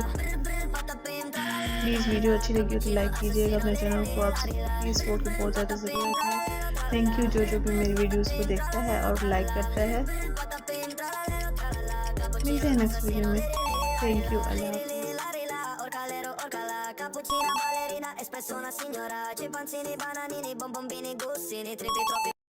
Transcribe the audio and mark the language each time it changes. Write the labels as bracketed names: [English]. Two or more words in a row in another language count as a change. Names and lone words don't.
[Urdu] پلیز ویڈیو اچھی لگی ہو تو لائک کیجیےگا اپنے چینل کو، آپ سب کی سپورٹ کی بہت زیادہ ضرورت ہے. [English] thank you [Urdu] جو بھی میری ویڈیوز کو دیکھتا ہے اور لائک کرتا ہے. ملتے ہیں [English] next video [Urdu] میں. [English] thank you, [Urdu] اللہ حافظ. [Italian] Cappuccina ballerina, espresso una signora, c'è panzini, bananini, bonbombini, gussini, tripi troppi.